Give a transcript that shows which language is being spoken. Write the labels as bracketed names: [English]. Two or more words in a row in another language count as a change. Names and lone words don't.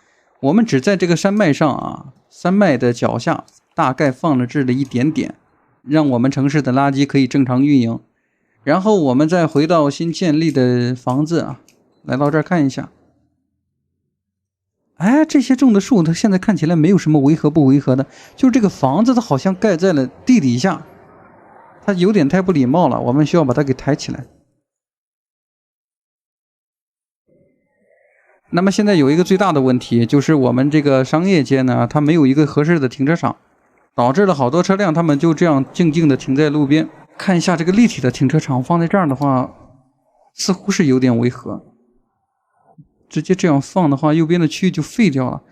[Chinese] 我們只在這個山脈上啊，山脈的腳下大概放了置了一點點，讓我們城市的垃圾可以正常運營。然後我們再回到新建立的房子啊，來到這兒看一下。哎，這些種的樹，它現在看起來沒有什麼違和不違和的，就是這個房子它好像蓋在了地底下，它有點太不禮貌了，我們需要把它給抬起來。那麼現在有一個最大的問題，就是我們這個商業街呢，它沒有一個合適的停車場，導致了好多車輛它們就這樣靜靜的停在路邊。看一下這個立體的停車場放在這兒的話，似乎是有點違和。直接這樣放的話，右邊的區域就廢掉了。